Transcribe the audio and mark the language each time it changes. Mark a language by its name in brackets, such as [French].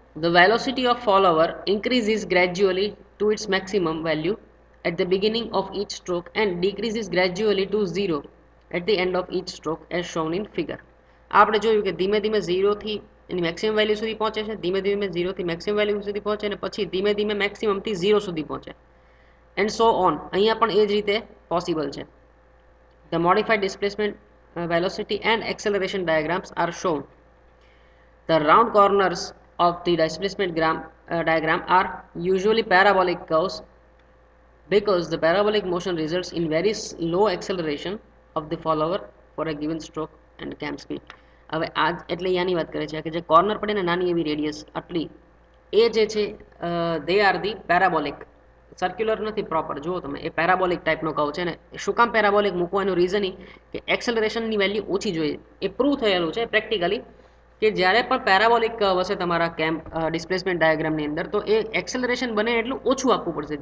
[English] The velocity of follower increases gradually to its maximum value at the beginning of each stroke and decreases gradually to 0 at the end of each stroke as shown in figure. [Gujarati] આપણે જોયું કે ધીમે ધીમે 0 થી એની maximum value સુધી પહોંચે છે, ધીમે ધીમે 0 થી મેક્સિમમ વેલ્યુ સુધી પહોંચે અને પછી ધીમે ધીમે મેક્સિમમ થી 0 સુધી પહોંચે [English] And so on. [Gujarati] અહીંયા પણ એ જ રીતે પોસિબલ છે. [English] The modified displacement velocity and acceleration diagrams are shown. The round corners of the displacement diagram are usually parabolic curves because the parabolic motion results in very low acceleration of the follower for a given stroke and cam speed. [Gujarati] હવે આ એટલે યાની વાત કરે છે કે જે corner પડે ને નાની એવી રેડિયસ આટલી એ જે છે [English] they are the parabolic, [Gujarati] circular નથી પ્રોપર. જુઓ તમે એ પેરાબોલિક ટાઈપનો કહું છે ને શું કામ પેરાબોલિક મૂકવાનું રીઝન કે એક્સેલરેશનની વેલ્યુ ઓછી જોઈએ. એ પ્રૂવ થયેલું છે પ્રેક્ટિકલી કે જ્યારે પણ પેરાબોલિક કર્વ હશે તમારા કેમ ડિસ્પ્લેસમેન્ટ ડાયાગ્રામની અંદર તો એ એક્સેલરેશન બને એટલું ઓછું આપવું પડશે.